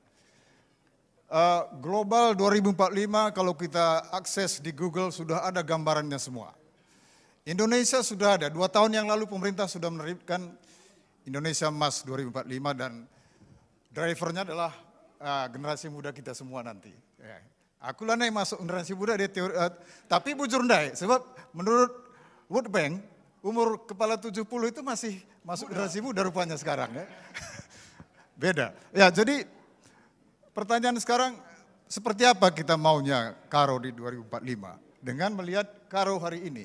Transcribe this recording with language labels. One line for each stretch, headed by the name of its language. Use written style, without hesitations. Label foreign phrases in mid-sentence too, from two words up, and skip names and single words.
Indonesian: Global 2045 kalau kita akses di Google sudah ada gambarannya semua. Indonesia sudah ada, 2 tahun yang lalu pemerintah sudah menerbitkan Indonesia Emas 2045 dan drivernya adalah generasi muda kita semua nanti. Ya. Aku lah yang masuk generasi muda dia teori, tapi
Batak Karo: bujur ndai,
Indonesian: sebab menurut World Bank umur kepala 70 itu masih masuk generasi muda rupanya sekarang ya. Beda. Ya, jadi pertanyaan sekarang seperti apa kita maunya Karo di 2045 dengan melihat Karo hari ini.